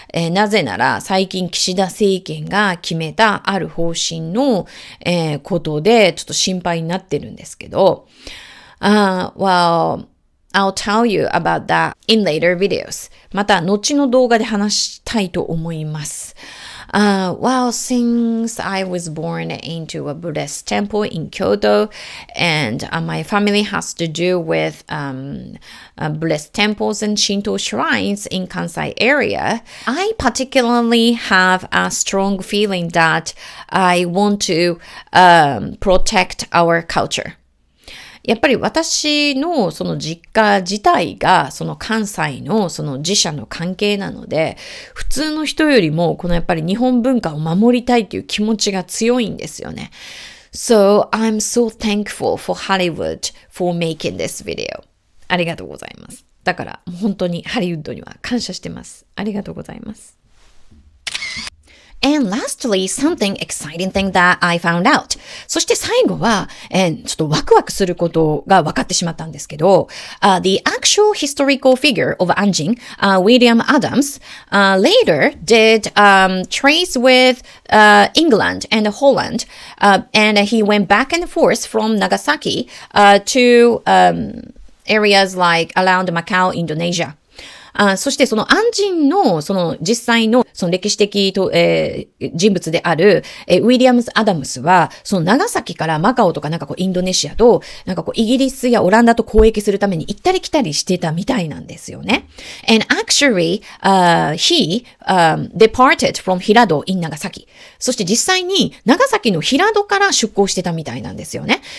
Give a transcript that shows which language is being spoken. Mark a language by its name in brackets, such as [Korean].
[Japanese] なぜなら最近岸田政権が決めたある方針の、ことでちょっと心配になってるんですけど、 [English] well, I'll tell you about that in later videos. [Japanese] また後の動画で話したいと思います。 [English] Well, since I was born into a Buddhist temple in Kyoto, and my family has to do with Buddhist temples and Shinto shrines in Kansai area, I particularly have a strong feeling that I want to protect our culture. [Japanese] やっぱり私のその実家自体がその関西のその自社の関係なので、普通の人よりもこのやっぱり日本文化を守りたいという気持ちが強いんですよね。 [English] So I'm so thankful for Hollywood for making this video. [Japanese] ありがとうございます。だから本当にハリウッドには感謝してます。ありがとうございます。 [English] And lastly, something exciting thing that I found out. [Japanese] そして最後は、ちょっとワクワクすることが分かってしまったんですけど、 [English] the actual historical figure of Anjing, William Adams, later did trades with England and Holland, and he went back and forth from Nagasaki to areas like around Macau, Indonesia. [Japanese] そしてその安人のその実際のその歴史的と、人物である、ウィリアムズ・アダムスはその長崎からマカオとかなんかこうインドネシアとなんかこうイギリスやオランダと交易するために行ったり来たりしてたみたいなんですよね。 [English] And actually, he departed from 平戸 in 長崎。 [Japanese] そして実際に長崎の平戸から出港してたみたいなんですよね。